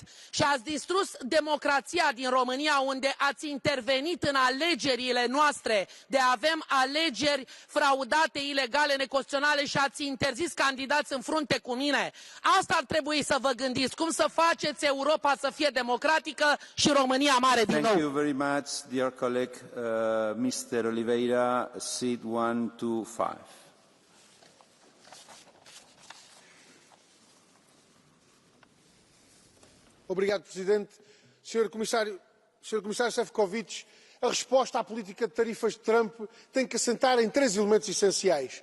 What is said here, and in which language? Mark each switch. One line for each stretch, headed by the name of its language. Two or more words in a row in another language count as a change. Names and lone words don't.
Romanian: Și ați distrus democrația din România, unde ați intervenit în alegerile noastre, de avem alegeri fraudate, ilegale, neconstituționale și ați interzis candidați în frunte cu mine. Asta ar trebui să vă gândiți, cum să faceți Europa să fie democratică și România mare din nou.
English: Thank you very much, dear colleague. Mr. Oliveira, seat 125.
Portuguese: Obrigado, Presidente. Senhor Comissário Sefcovic, a resposta à política de tarifas de Trump tem que assentar em 3 elementos essenciais.